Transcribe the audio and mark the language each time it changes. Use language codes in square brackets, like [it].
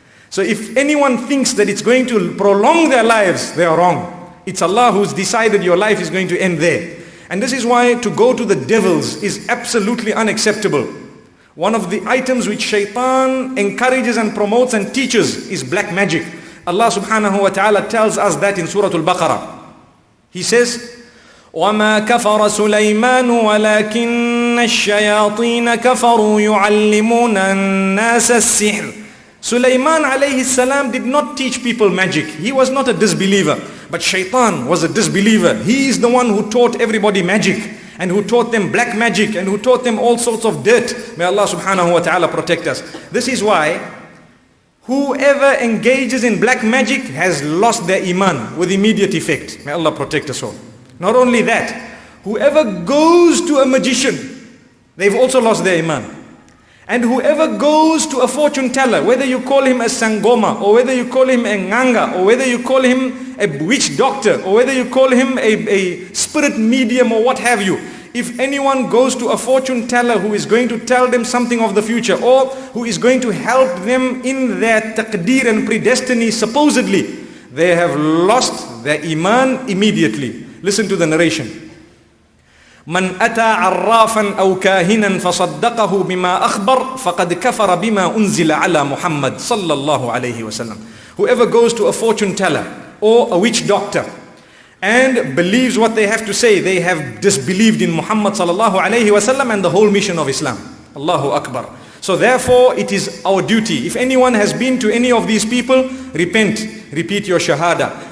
[en] So if anyone thinks that it's going to prolong their lives, they are wrong. It's Allah who's decided your life is going to end there. And this is why to go to the devils is absolutely unacceptable. One of the items which Shaitan encourages and promotes and teaches is black magic. Allah subhanahu wa ta'ala tells us that in Surah Al-Baqarah. He says, [ar] وَمَا كَفَرَ سُلَيْمَانُ وَلَكِنَّ الشَّيَاطِينَ كَفَرُوا يُعَلِّمُونَ النَّاسَ السِّحْرِ. [en] Sulaiman alayhi salam did not teach people magic. He was not a disbeliever. But Shaitan was a disbeliever. He is the one who taught everybody magic, and who taught them black magic, and who taught them all sorts of dirt. May Allah subhanahu wa ta'ala protect us. This is why whoever engages in black magic has lost their iman with immediate effect. May Allah protect us all. Not only that, whoever goes to a magician, they've also lost their iman. And whoever goes to a fortune teller, whether you call him a sangoma, or whether you call him a nganga, or whether you call him a witch doctor, or whether you call him a spirit medium, or what have you, if anyone goes to a fortune teller who is going to tell them something of the future, or who is going to help them in their taqdeer and predestiny, supposedly, they have lost their iman immediately. Listen to the narration. [ar] من أتى عرافا أو كاهنا فصدقه بما أخبر فقد كفر بما أنزل على محمد صلى الله عليه وسلم. [en] Whoever goes to a fortune teller or a witch doctor and believes what they have to say, they have disbelieved in Muhammad sallallahu alayhi wasallam and the whole mission of Islam. Allahu Akbar. So therefore it is our duty. If anyone has been to any of these people, repent, repeat your shahada.